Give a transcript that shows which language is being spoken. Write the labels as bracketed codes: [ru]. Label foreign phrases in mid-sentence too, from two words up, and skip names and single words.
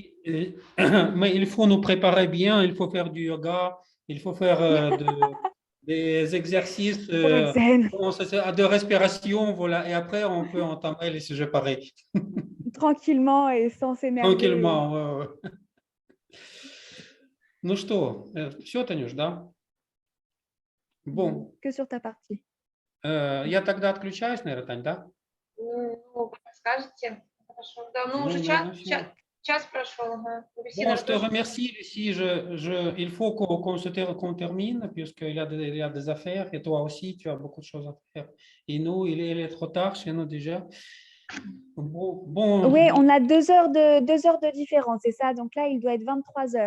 [fr] mais il faut nous préparer bien, il faut faire du yoga, il faut faire des exercices Pour être zen, de respiration, voilà, et après on peut entamer les sujets pareils. tranquillement et sans s'énerver, Tranquillement. Ouais. [ru] Ну что, все, Танюш, да? [fr] et Bon, que sur ta partie. [ru] Я тогда отключаюсь, наверное, Тань, да? Ну, как скажете. Хорошо. Да, ну, Ну, уже наверное, всё. час прошел. Ага. [fr] Bon, je te remercie, Lucie. Il faut qu'on termine, puisqu'il y a des affaires, et toi aussi, tu as beaucoup de choses à faire. Et nous, il est trop tard chez nous déjà. Bon, Oui, on a 2 heures de différence, c'est ça. Donc là, il doit être 23 heures.